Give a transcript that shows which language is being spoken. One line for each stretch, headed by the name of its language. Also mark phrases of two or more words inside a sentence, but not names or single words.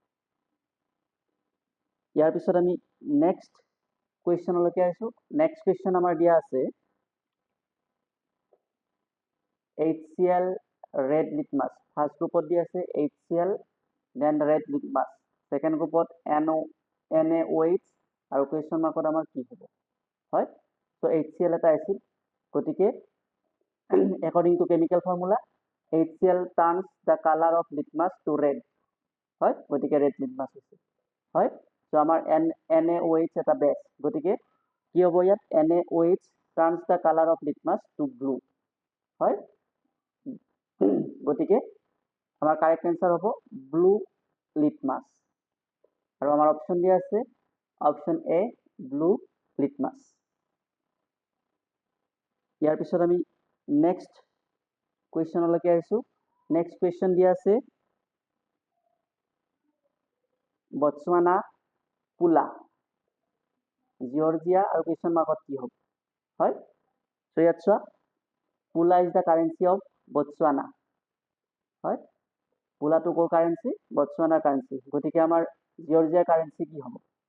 Assamese: ইয়াৰ পিছত আমি
English: next question
Assamese: আহিছোঁ
English: next question
Assamese: আমাৰ দিয়া আছে HCl
English: red litmus first group
Assamese: দিয়া আছে HCl
English: then red litmus second group
Assamese: NaOH আৰু
English: question mark
Assamese: আমাৰ কি হ'ব হয় চ' HCl এটা এচিড গতিকে
English: according to chemical formula HCl turns the color of litmus to red
Assamese: হয় গতিকে
English: red litmus
Assamese: হৈছে হয়
English: so
Assamese: আমাৰ NaOH এটা বেছ গতিকে কি হ'ব ইয়াত NaOH
English: turns the color of litmus to blue
Assamese: হয় গতিকে আমাৰ
English: correct answer
Assamese: হ'ব
English: blue litmus
Assamese: আৰু আমাৰ অপচন দিয়া আছে অপচন এ
English: blue litmus
Assamese: ইয়াৰ পিছত আমি
English: next question
Assamese: আহিছোঁ
English: next question
Assamese: দিয়া আছে বটছৱানা পুলা জিয়ৰ্জিয়া আৰু
English: question mark
Assamese: কি হ'ব হয় চ' ইয়াত চোৱা
English: Pula is the currency of Botswana
Assamese: হয় পুলাটো ক'ৰ কাৰেঞ্চি বটছৱানাৰ কাৰেঞ্চি গতিকে আমাৰ জিয়ৰ্জিয়াৰ কাৰেঞ্চি কি হ'ব